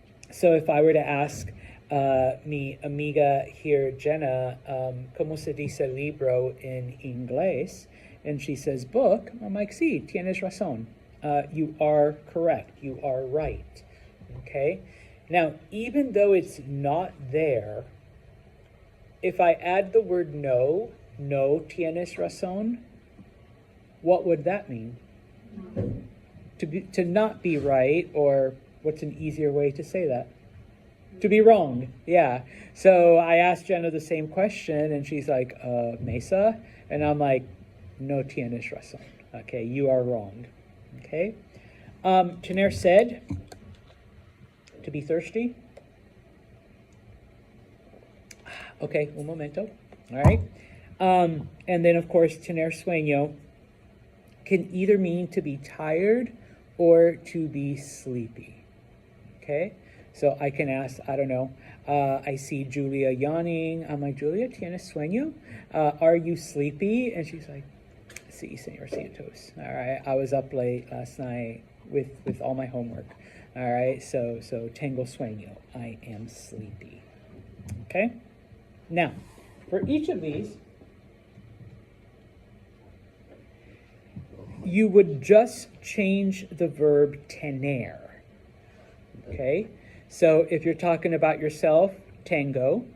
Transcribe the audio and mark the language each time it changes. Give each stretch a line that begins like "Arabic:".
English: So if I were to ask
Spanish: mi amiga
English: here, Jenna,
Spanish: ¿cómo se dice libro en inglés?
English: And she says book, I'm like,
Spanish: sí, tienes razón.
English: You are correct, you are right. Okay? Now, even though it's not there, if I add the word no,
Spanish: no tienes razón,
English: what would that mean? To not be right, or what's an easier way to say that? To be wrong, yeah. So I asked Jenna the same question, and she's like, Mesa? And I'm like,
Spanish: no tienes razón.
English: Okay, you are wrong. Okay?
Spanish: Tener sed,
English: to be thirsty. Okay,
Spanish: un momento.
English: All right. And then, of course,
Spanish: tener sueño
English: can either mean to be tired or to be sleepy. Okay? So I can ask, I don't know, I see Julia yawning. I'm like,
Spanish: Julia, ¿tienes sueño?
English: Are you sleepy? And she's like,
Spanish: sí, Señor Santos.
English: All right, I was up late last night with all my homework. All right, so
Spanish: tengo sueño.
English: I am sleepy. Okay? Now, for each of these, you would just change the verb tener. Okay? So if you're talking about yourself, tengo.